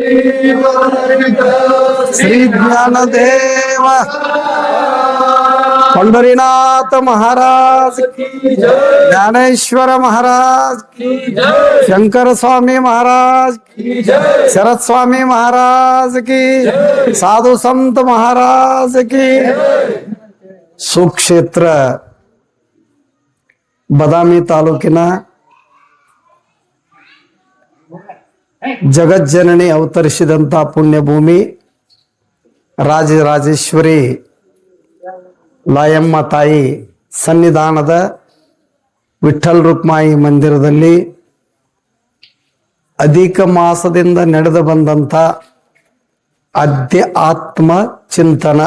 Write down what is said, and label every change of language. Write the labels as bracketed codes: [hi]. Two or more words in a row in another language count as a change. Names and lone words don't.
[hi] श्री ज्ञानदेव पंढरीनाथ महाराज की, ज्ञानेश्वर महाराज की, शंकर स्वामी महाराज की, शरद स्वामी महाराज की, साधु संत महाराज की। [kn] ಸುಕ್ಷೇತ್ರ ಬದಾಮಿ ತಾಲೂಕಿನ ಜಗಜ್ಜನನಿ ಅವತರಿಸಿದಂತ ಪುಣ್ಯಭೂಮಿ ರಾಜರಾಜೇಶ್ವರಿ ಲಾಯಮ್ಮ ತಾಯಿ ಸನ್ನಿಧಾನದ ವಿಠ್ಠಲ್ ರುಕ್ಮಾಯಿ ಮಂದಿರದಲ್ಲಿ ಅಧಿಕ ಮಾಸದಿಂದ ನಡೆದು ಬಂದಂತ ಅಧ್ಯ ಆತ್ಮ ಚಿಂತನ.